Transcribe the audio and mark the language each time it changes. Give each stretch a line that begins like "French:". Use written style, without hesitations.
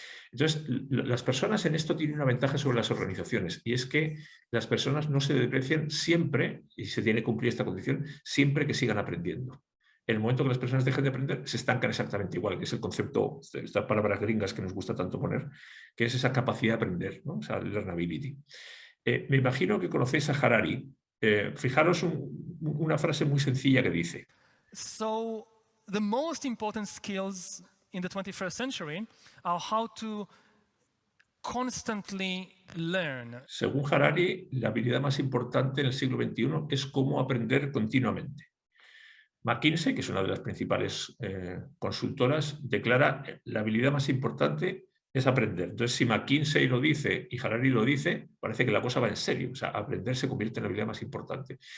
Spanish: Entonces, las personas en esto tienen una ventaja sobre las organizaciones, y es que las personas no se deprecian siempre, y se tiene que cumplir esta condición, siempre que sigan aprendiendo. En el momento que las personas dejen de aprender, se estancan exactamente igual, que es el concepto, estas palabras gringas que nos gusta tanto poner, que es esa capacidad de aprender, ¿no? O sea, learnability. Me imagino que conocéis a Harari. Fijaros una frase muy sencilla que dice.
English: So, the most important skills in the 21st century are how to constantly learn.
Spanish: Según Harari, la habilidad más importante en el siglo XXI es cómo aprender continuamente. McKinsey, que es una de las principales consultoras, declara la habilidad más importante es aprender. Entonces, si McKinsey lo dice y Harari lo dice, parece que la cosa va en serio. O sea, aprender se convierte en la habilidad más importante.